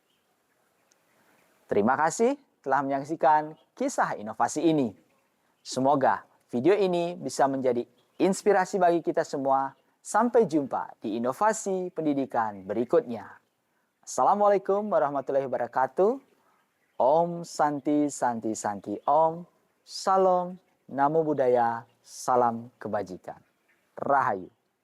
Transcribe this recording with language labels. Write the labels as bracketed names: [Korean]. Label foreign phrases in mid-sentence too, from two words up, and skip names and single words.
[Indonesian] Terima kasih telah menyaksikan kisah inovasi ini. Semoga video ini bisa menjadi inspirasi bagi kita semua. Sampai jumpa di inovasi pendidikan berikutnya. [Arabic] السلام عليكم ورحمة الله وبركاته. [Sanskrit] ॐ शान्तिः शान्तिः शान्तिः ॐ. [Indonesian] Salam, [Pali] Namo Buddhaya, [Indonesian] salam kebajikan. Rahayu.